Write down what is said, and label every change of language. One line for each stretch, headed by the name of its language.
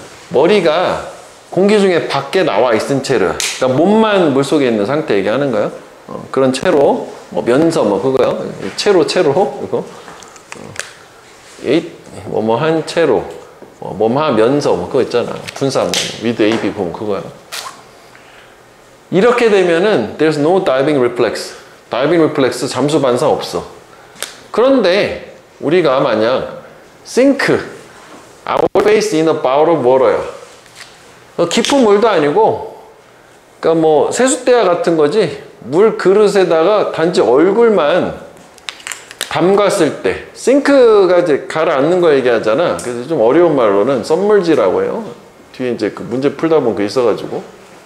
Korean: 머리가 공기 중에 밖에 나와 있은 채로, 그러니까 몸만 물속에 있는 상태 얘기하는 거예요. 그런 채로 뭐 면서 뭐 그거요. 채로 이거 뭐뭐 한 채로 뭐뭐 하면서 뭐 그거 있잖아. 분사 뭐 with AB 보면 그거야. 이렇게 되면은
English: there's no diving reflex.
Korean: 다이빙 리플렉스 잠수 반사 없어. 그런데 우리가 만약
English: sink our face in a bowl of water야.
Korean: 깊은 물도 아니고, 그러니까 뭐 세숫대야 같은 거지. 물 그릇에다가 단지 얼굴만 담갔을 때, 싱크가 이제 가라앉는 거 얘기하잖아. 그래서 좀 어려운 말로는 썸멀지라고 해요. 뒤에 이제 그 문제 풀다 보면 그 있어가지고.